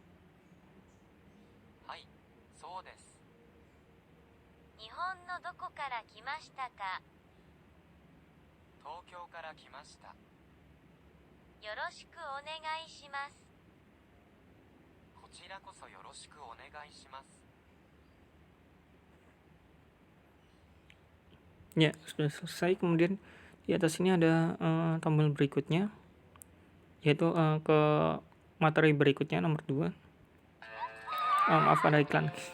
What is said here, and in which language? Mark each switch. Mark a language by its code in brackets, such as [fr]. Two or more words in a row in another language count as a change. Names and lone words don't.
[ja] はい、そうです。日本のどこから来ましたか？東京から来ました。よろしくお願いします。こちらこそよろしくお願いします。 [id] Ya, sudah selesai. Kemudian di atas ini ada tombol berikutnya, yaitu ke materi berikutnya nomor 2. Maaf, ada iklan.